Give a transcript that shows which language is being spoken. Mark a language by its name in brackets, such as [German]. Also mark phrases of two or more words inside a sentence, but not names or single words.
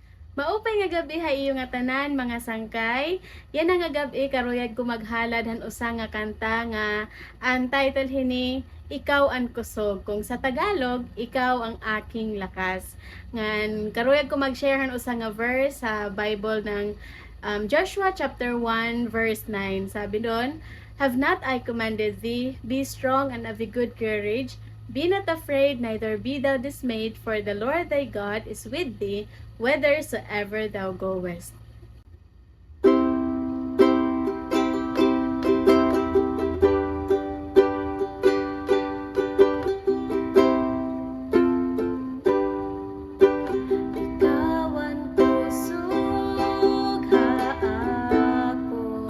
[Waray] Maupay nga gabi ha iyo nga tanan mga sangkay. Yan ang nga gabi karuyag ko maghalad han usa nga kanta nga ang title hini Ikaw ang kusog. [Filipino] Kung sa Tagalog, ikaw ang aking lakas. [Waray] Ngan karuyag ko mag-share han usa nga verse sa Bible ng Joshua [English] chapter 1 verse 9. [Filipino] Sabi doon, [English] "Have not I commanded thee, be strong and of a good courage. Be not afraid, neither be thou dismayed, for the Lord thy God is with thee, whithersoever thou goest." [Waray] Ikaw ang kusog ha ako,